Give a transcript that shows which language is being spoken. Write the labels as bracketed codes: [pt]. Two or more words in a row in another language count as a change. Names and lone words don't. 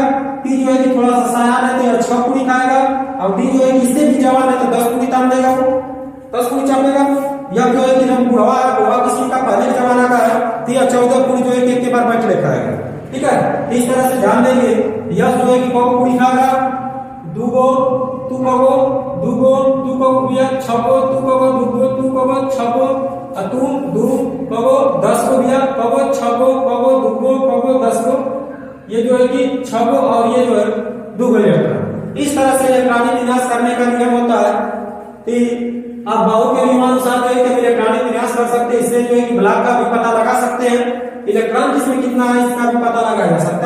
[hi] पी जो है कि थोड़ा सा सयान है तो 6 पूरी खाएगा। और डी जो है कि इससे भी जवान है तो 10 पूरी तान देगा, 10 पूरी चापेगा। या जो है कि हम बुढ़वा किसी का पहले जमाना का है तो यह 14 पूरी जो है कि एक के बार बैठ ले खाएगा, ठीक है। इस तरह से ध्यान देंगे। यह जो है कि कौ पूरी खाएगा, 2 गो, तू कगो, 2 गो, तू कगो भैया 6 गो, तू कगो 2 गो, तू कगो 6 गो, तू 2 कगो 10 गो भैया, कगो 6 गो, कगो 2 गो, कगो 10 गो। ये जो है कि 6 गो और ये जो है 2 गो इलेक्ट्रॉन। इस तरह से इलेक्ट्रॉनिक विन्यास करने का नियम होता है कि आप बाहु के नियमानुसार जो है कि इलेक्ट्रॉनिक विन्यास कर सकते हैं। इससे जो है कि ब्लॉक का भी पता लगा सकते हैं, इलेक्ट्रॉन जिसमें कितना है इसका भी पता लगाया जा सकता है।